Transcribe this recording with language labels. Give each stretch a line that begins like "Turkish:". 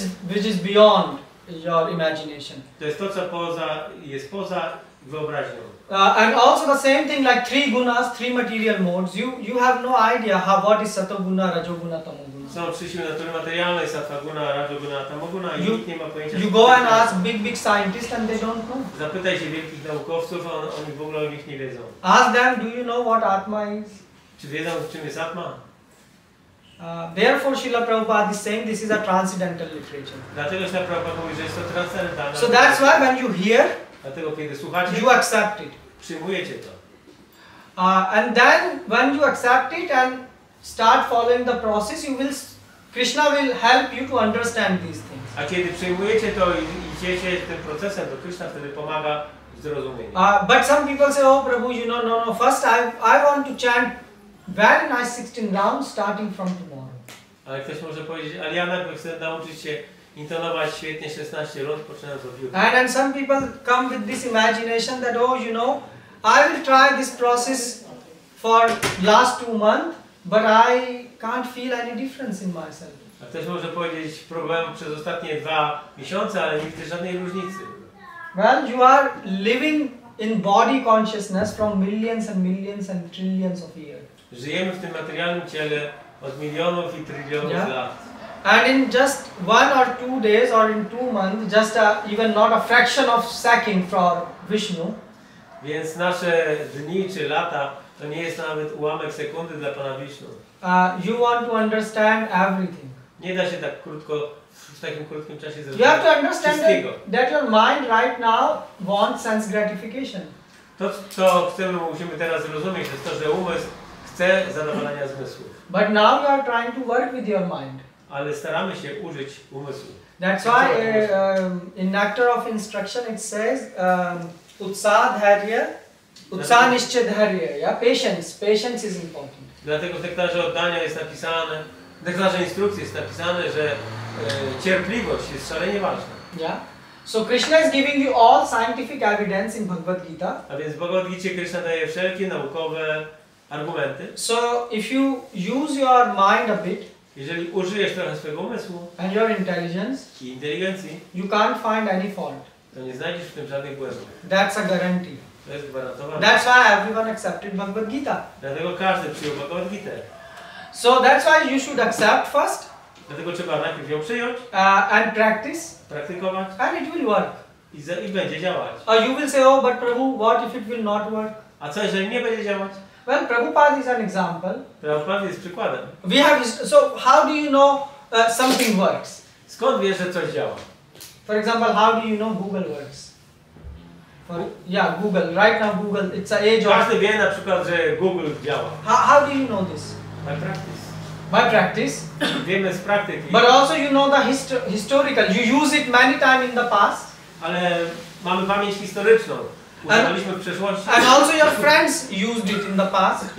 English: which is beyond your imagination.
Polish: To jest to, co jest poza wyobraźnią.
English: And also the same thing like three gunas, three material modes. You have no idea what is satoguna, rajoguna, tamoguna.
Polish: Są trzy siły natury materialnej, sattva-guna, rajoguna, tamoguna i nikt nie ma pojęcia.
English: You go and ask big scientists and they don't know.
Polish: Zapytaj się wielkich naukowców, oni w ogóle o nich nie wiedzą.
English: Ask them, do you know what Atma is?
Polish: Czy wiedzą, czym jest Atma?
English: Therefore, Srila Prabhupada is saying this is a transcendental literature.
Polish: Dlatego Śla Prabhupada mówi, że jest to transcendentalne.
English: So that's why when you hear,
Polish: Dlatego kiedy słuchacie,
English: you accept it.
Polish: przyjmujecie to.
English: And then when you accept it and start following the process, Krishna will help you to understand these things.
Polish: A kiedy przyjmujecie to i idziecie tym procesem, to Krishna wtedy pomaga w zrozumieniu.
English: But some people say, oh Prabhu, no, first I want to chant very nice 16 rounds starting from tomorrow.
Polish: Ale ktoś może powiedzieć, ale ja najpierw chcę nauczyć się intonować świetnie 16 rund, poczynając od jutra.
English: And some people come with this imagination that, oh, I will try this process for last 2 months, but I can't feel any difference in myself.
Polish: A ktoś może powiedzieć, próbowałem przez ostatnie 2 miesiące, ale nie widzę żadnej różnicy.
English: Well, you are living in body consciousness from millions and millions and trillions of years.
Polish: Żyjemy w tym materialnym ciele od milionów i trylionów lat.
English: And in just 1 or 2 days or in 2 months, just even not a fraction of second for Vishnu.
Polish: Więc nasze dni czy lata to nie jest nawet ułamek sekundy dla Pana Wisznu.
English: You want to understand everything.
Polish: Nie da się tak krótko, w takim krótkim czasie
English: You
Polish: zrozumieć
English: have to understand
Polish: wszystkiego.
English: that your mind right now wants sense gratification.
Polish: To, co musimy teraz zrozumieć, to jest to, że umysł chce zadowolenia zmysłów.
English: But now you are trying to work with your mind.
Polish: Ale staramy się użyć umysłu.
English: That's why in Nectar of Instruction it says Utsadharya, Utsanishchadharya, yeah? Patience is important.
Polish: Dlatego w nektarze oddania jest napisane, w nektarze instrukcji jest napisane, że cierpliwość jest szalenie ważna.
English: Yeah. So Krishna is giving you all scientific evidence in Bhagavad Gita.
Polish: A więc w Bhagavad Gicie Krishna daje wszelkie naukowe argumenty.
English: So if you use your mind a bit,
Polish: jeżeli użyjesz trochę swojego umysłu
English: and your intelligence,
Polish: i inteligencji,
English: you can't find any fault.
Polish: to nie znajdziesz w tym żadnych błędów.
English: That's a guarantee.
Polish: To jest gwarantowane.
English: That's why everyone accepted Bhagavad Gita.
Polish: Dlatego każdy przyjął Bhagavad Gitę.
English: So that's why you should accept first.
Polish: Dlatego trzeba najpierw ją przyjąć,
English: And practice,
Polish: praktykować
English: and it will work.
Polish: i będzie działać.
English: You will say, oh, but Prabhu, what if it will not work?
Polish: A co jeżeli nie będzie działać?
English: Well, Prabhupada is an example.
Polish: Prabhupada jest przykładem.
English: So how do you know something works?
Polish: Skąd wiesz, że coś działa?
English: For example, how do you know Google works? Google. Right now Google, it's an age of...
Polish: Każdy wie na przykład, że Google działa.
English: How do you know this? By practice. By practice.
Polish: Wiemy z praktyki.
English: But also you know the historical. You use it many times in the past.
Polish: Ale mamy pamięć historyczną. Używaliśmy w przeszłości.
English: And also your friends used it in the past.